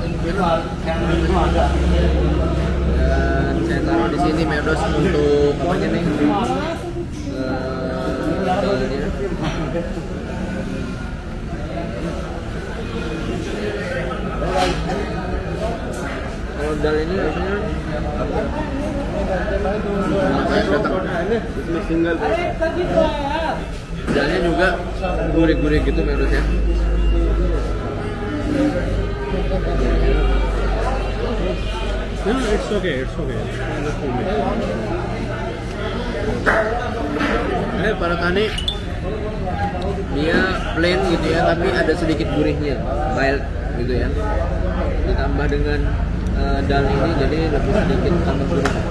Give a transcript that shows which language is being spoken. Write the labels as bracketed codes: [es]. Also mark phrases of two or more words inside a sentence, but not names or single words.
[id] Dan saya taruh di sini Merdos untuk apanya nih? Dalnya. Kalau dal ini biasanya [hi] इसमें सिंगल [id] Dalamnya juga gurih-gurih gitu menurut ya. [en] No, it's okay. [id] Ini paratani dia plain gitu ya, tapi ada sedikit gurihnya, mild gitu ya. Ditambah dengan dal ini jadi lebih sedikit tambah gurih.